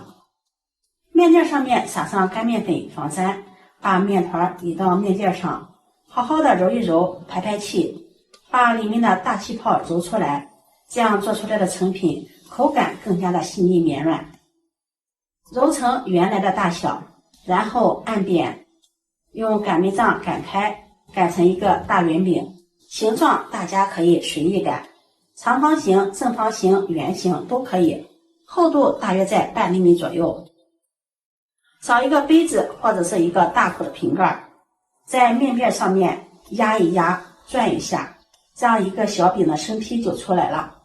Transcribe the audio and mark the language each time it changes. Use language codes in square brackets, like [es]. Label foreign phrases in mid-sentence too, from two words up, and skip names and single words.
[zh] 面墊上面撒上乾面粉防粘，把面团移到面墊上，好好的揉一揉，排排氣，把裡面的大氣泡揉出來，這樣做出來的成品口感更加的細膩綿軟。揉成原來的大小，然後按扁，用擀面杖擀開，擀成一個大圓餅。形狀大家可以隨意擀，長方形、正方形、圓形都可以，厚度大約在半厘米左右。找一個杯子或者是一個大口的瓶蓋，在面邊上面壓一壓，轉一下，這樣一個小餅的生坯就出來了。